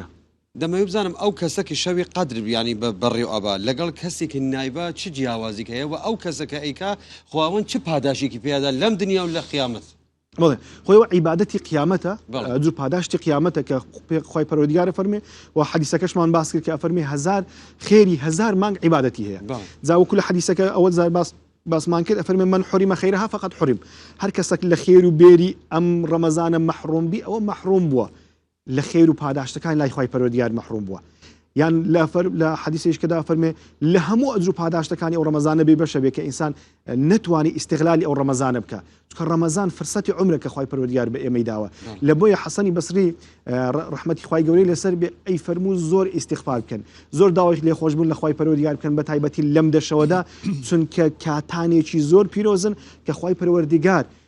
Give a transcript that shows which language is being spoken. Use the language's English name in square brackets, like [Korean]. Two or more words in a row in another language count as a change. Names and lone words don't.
[Central Kurdish] دەمەوێت بزانم ئەو کەسەکە شەوی قەدر ینی بەڕێ و ئەبا لەگەڵ کەسێکی نایبە چ جیاوازیکە هەیە و ئەو کەسەکە ئەیکا خواوەن چ پاداشێکی پێدا لەم دنیا و لە قیامەت بڵێ خۆیەوە عیبادەتی قیامەتە جوور پاداشتی قیامەتە کە خۆی پەروەردگارە فەرمێ و حەدیسەکەشمان باس کرد کە ئەفەرمێ 1000 خێری 1000 مانگ عیبادەتی هەیە جاوەکو لە حەدیسەکە ئەوە زار باسمان کرد ئەفەرمێ [Arabic] من حرم خەیرها فقط حرم [Central Kurdish] هەر کەسێک لە خێر و بێری ئەم ڕەمەزانە مەحروم بی ئەوە مەحروم بووە لە خێر و پاداشتەکان لای خۆی پەروەردگار مەحروم بووە یان لە حەدیسێشکەدا فەرمێ لە هەموو ئەجر و پاداشتەکانی ئەو ڕەمەزانە بێ بەشە بێ کە ئینسان نەتوانی ئیستیغلالی ئەو ڕەمەزانە بکە چونکە ڕەمەزان فرسەتی عومرە کە خۆی پەروەردگار بە ئێمەی داوە لە بۆیە حەسەنی بەسری ڕەحمەتی خوای گەورەی لەسەر بێ ئەی فەرموو زۆر ئیستیغفار بکەن زۆر داوای لێخۆشبوون لە خۆی پەروەردگار بکەن بە تایبەتی لەم دەشەوەدا چونکە کاتانێکی زۆر پیرۆزن کە خۆی پەروەردگار